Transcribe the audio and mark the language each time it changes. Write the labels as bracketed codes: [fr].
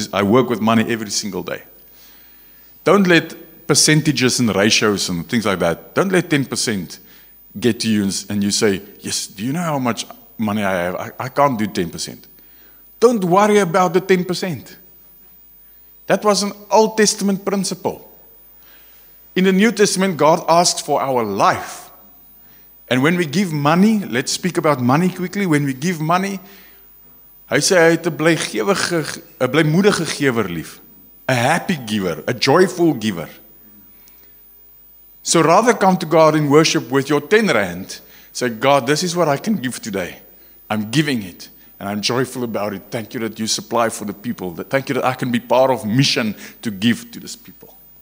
[en] I work with money every single day. Don't let percentages and ratios and things like that, don't let 10% get to you and you say, yes, do you know how much money I have? I can't do 10%. Don't worry about the 10%. That was an Old Testament principle. In the New Testament, God asks for our life. And when we give money, let's speak about money quickly. When we give money, [af] hy sê hy het 'n blymoedige gewer lief. [en] A happy giver, a joyful giver. So rather come to God in worship with your 10 rand. Say, God, this is what I can give today. I'm giving it. And I'm joyful about it. Thank you that you supply for the people. Thank you that I can be part of mission to give to these people.